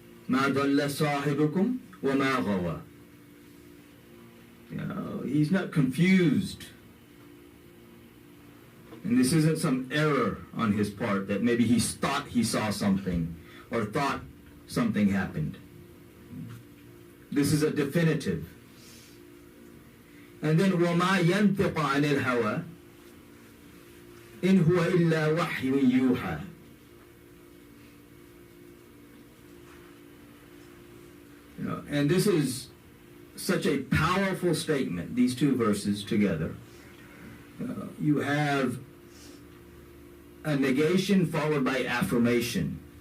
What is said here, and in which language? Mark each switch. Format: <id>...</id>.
<ar>مَا ضَلَّ صَاحِبُكُمْ وَمَا غَوَى.</ar> <en>He's not confused. And this isn't some error on his part that maybe he thought he saw something or thought something happened. This is a definitive. And then</en> <ar>وَمَا يَنْطِقُ عَنِ الْهَوَى إِنْ هُوَ إِلَّا وَحْيٌ يُوحَى.</ar> <en>And this is such a powerful statement, these two verses together. You have a negation followed by affirmation.</en>